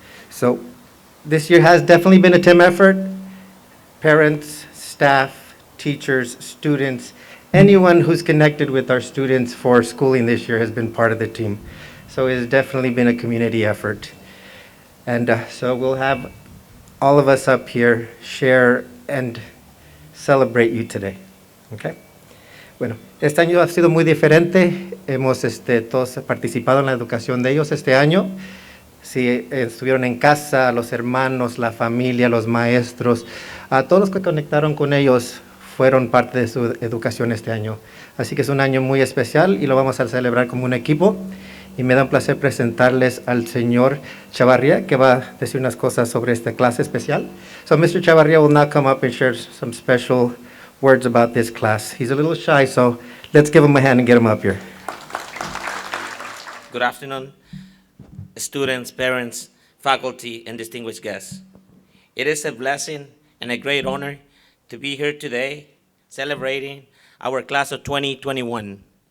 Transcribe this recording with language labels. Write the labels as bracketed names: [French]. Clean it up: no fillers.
[English] So this year has definitely been a team effort. Parents, staff, teachers, students, anyone who's connected with our students for schooling this year has been part of the team. So it has definitely been a community effort. And so we'll have all of us up here share and celebrate you today. Okay? [Spanish] Bueno, este año ha sido muy diferente. Hemos todos participado en la educación de ellos este año. Si estuvieron en casa, los hermanos, la familia, los maestros, a todos los que conectaron con ellos fueron parte de su educación este año. Así que es un año muy especial y lo vamos a celebrar como un equipo. Y me da un placer presentarles al señor Chavarría, que va a decir unas cosas sobre esta clase especial. [English] So Mr. Chavarría will now come up and share some special words about this class. He's a little shy, so let's give him a hand and get him up here. Good afternoon, students, parents, faculty, and distinguished guests. It is a blessing and a great honor to be here today celebrating our class of 2021.